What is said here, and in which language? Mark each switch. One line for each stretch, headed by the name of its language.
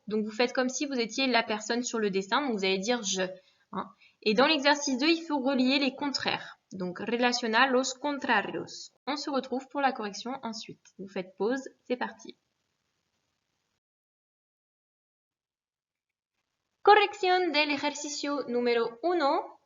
French: Donc vous faites comme si vous étiez la personne sur le dessin, donc vous allez dire je. Hein. Et dans l'exercice 2, il faut relier les contraires. Donc
Spanish: relaciona los contrarios.
French: On se retrouve pour la correction ensuite. Vous faites pause, c'est parti.
Spanish: Corrección del ejercicio número 1.